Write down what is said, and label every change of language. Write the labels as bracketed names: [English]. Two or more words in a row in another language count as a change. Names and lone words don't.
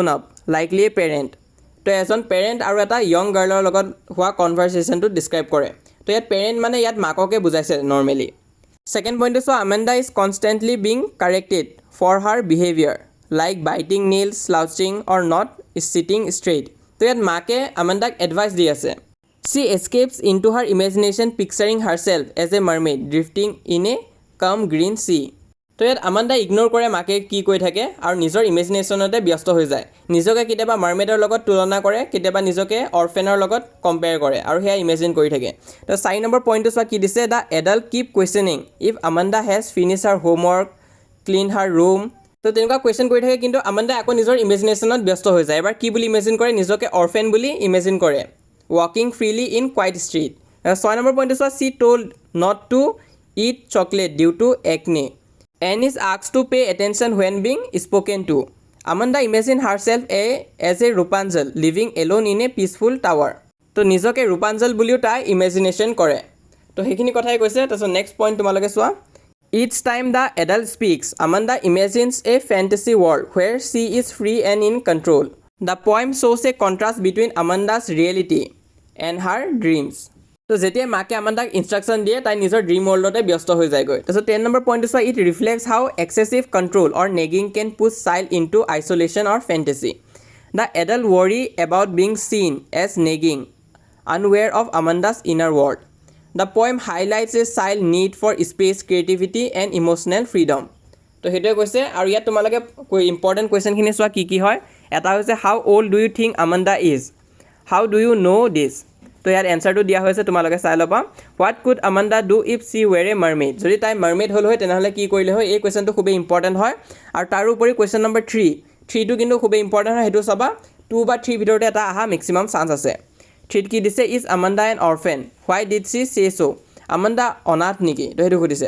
[English] up likely a parent [Assamese] তো এজন পেৰেণ্ট আৰু এটা য়ং গাৰ্লৰ লগত হোৱা কনভাৰচেশ্যনটো ডিছক্ৰাইব কৰে তো ইয়াত পেৰেণ্ট মানে ইয়াত মাককে বুজাইছে নৰ্মেলি ছেকেণ্ড পইণ্টটো চোৱা [English] Amanda is constantly being corrected for her behavior like biting nails slouching or not is sitting straight [Assamese] তো ইয়াত মাকে আমাণ্ডাক এডভাইচ দি আছে [English] She escapes into her imagination picturing herself as a mermaid drifting in a calm green sea. [Assamese] তো ইয়াত আমাণ্ডা ইগন'ৰ কৰে মাকে কি কৈ থাকে আৰু নিজৰ ইমেজিনেশ্যনতে ব্যস্ত হৈ যায় নিজকে কেতিয়াবা মাৰ্মেডৰ লগত তুলনা কৰে কেতিয়াবা নিজকে অৰফেনৰ লগত কম্পেয়াৰ কৰে আৰু সেয়া ইমেজিন কৰি থাকে তো 4 নম্বৰ পইণ্টটো চোৱা কি দিছে [English] the adult keep questioning if Amanda has finish her homework clean her room [Assamese] তো তেনেকুৱা কুৱেশ্যন কৰি থাকে কিন্তু আমাণ্ডা আকৌ নিজৰ ইমেজিনেশ্যনত ব্যস্ত হৈ যায় এবাৰ কি বুলি ইমেজিন কৰে নিজকে অৰফেন বুলি ইমেজিন কৰে [English] walking freely in quiet street [Assamese] 6 নম্বৰ পইণ্টটো চোৱা [English] she told not to eat chocolate due to acne. Anne is asked to pay attention when being spoken to. Amanda imagine herself as a Rapunzel living alone in a peaceful tower. [Assamese] তো নিজকে Rapunzel বুলিও তাই ইমেজিনেশ্যন কৰে। তো সেইখিনি কথাই কৈছে। তাৰপিছত [English] next point [Assamese] তোমালোকে চোৱা। [English] Each time the adult speaks, Amanda imagines a fantasy world where she is free and in control. The poem shows a contrast between Amanda's reality and her dreams. [Assamese] তো যেতিয়া মাকে আমান্দাক ইনষ্ট্ৰাকশ্যন দিয়ে তাই নিজৰ ড্ৰিম ৱৰ্ল্ডতে ব্যস্ত হৈ যায়গৈ। তাৰপিছত 10 নম্বৰ পইণ্টটো চোৱা, [English] it reflects how excessive control or nagging can push child in to isolation or fantasy. the adult worry about being seen as nagging unaware of Amanda's inner world. The poem highlights a child need for space, creativity and emotional freedom. [Assamese] তো সেইটোৱে কৈছে। আৰু ইয়াত তোমালোকে ইম্পৰ্টেণ্ট কুৱেশ্যনখিনি চোৱা কি কি হয়। এটা হৈছে [English] how old do you think Amanda is, how do you know this. [Assamese] তো ইয়াৰ এনচাৰটো দিয়া হৈছে, তোমালোকে চাই ল'বা। [English] what could Amanda do if she were a mermaid, [Assamese] যদি তাই মাৰমেইড হ'ল হয় তেনেহ'লে কি কৰিলে হয়। এই কুৱেশ্যনটো খুবেই ইম্পৰ্টেণ্ট হয়। আৰু তাৰোপৰি [English] question number [Assamese] 3টো কিন্তু খুবেই ইম্পৰ্টেণ্ট হয়, সেইটো চাবা। 2 বা 3 ভিতৰতে এটা অহা মেক্সিমাম চান্স আছে। 3ত কি দিছে, [English] is Amanda an orphan, why did she say so', [Assamese] আমাণ্ডা অনাথ নেকি, তো সেইটো সুধিছে।